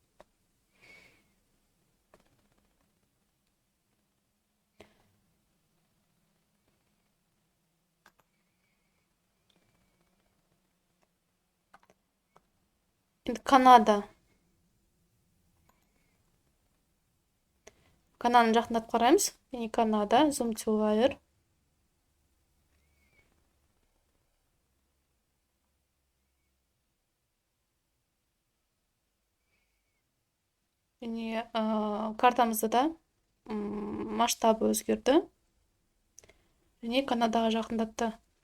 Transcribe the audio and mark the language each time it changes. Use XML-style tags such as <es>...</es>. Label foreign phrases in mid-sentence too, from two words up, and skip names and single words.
<kk>Енді Канаданы жақындатып қараймыз. Яғни Канада,</kk> <en>zoom to wire.</en> <kk>Яғни картамызда да масштабы өзгерді. Яғни Канадаға жақындатты.</kk>